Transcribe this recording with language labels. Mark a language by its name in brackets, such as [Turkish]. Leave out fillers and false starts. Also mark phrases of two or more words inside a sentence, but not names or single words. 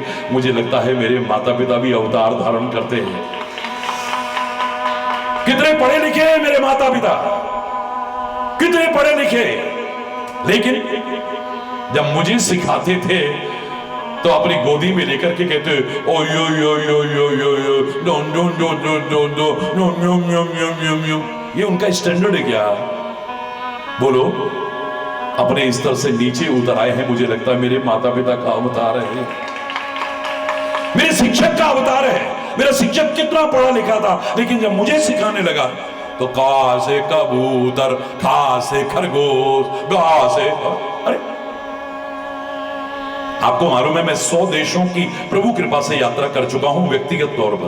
[Hindi] मुझे लगता है मेरे माता पिता भी अवतार धारण करते हैं। कितने पढ़े लिखे हैं मेरे माता पिता, कितने पढ़े लिखे, लेकिन जब मुझे सिखाते थे तो अपनी गोदी में लेकर के कहते, ओ यो यो यो यो यो यो डो डो डो डो डो डो नो नो नो नो नो। ये उनका स्टैंडर्ड है क्या? बोलो, अपने स्तर से नीचे उतर आए हैं। मुझे लगता है मेरे माता पिता का अवतार है, मेरे शिक्षक का अवतार है। मेरा शिक्षक कितना पढ़ा लिखा था, लेकिन जब मुझे सिखाने लगा तो का से कबूतर, खा से खरगोश, गा से, अरे आपको मालूम है मैं 100 देशों की प्रभु कृपा से यात्रा कर चुका हूं व्यक्तिगत तौर पर।